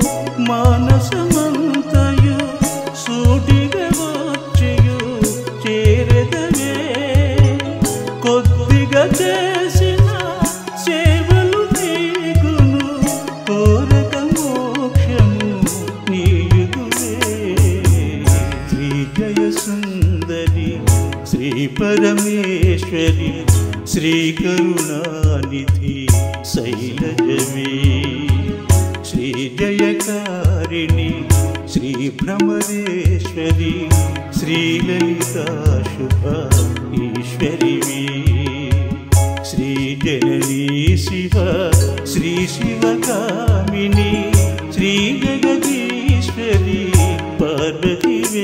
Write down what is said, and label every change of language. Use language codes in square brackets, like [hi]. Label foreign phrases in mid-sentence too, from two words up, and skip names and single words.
[te] మానసమంతయు సూటిగా వచ్చయు చేరదవే కొద్దిగా చేసిన సేవలు నీకును కోరక మోక్షము నీయుదువే శ్రీ జయ సుందరి [sa] శ్రీ పరమేశ్వరి శ్రీ కరుణానిధి శైలజవీ श्री जयकारिणी श्री भ्रमरेश्वरी श्री ललिता शुभा ईश्वरी श्री जननी शिव श्री शिवकामिनी श्री जगदीश्वरी पार्वती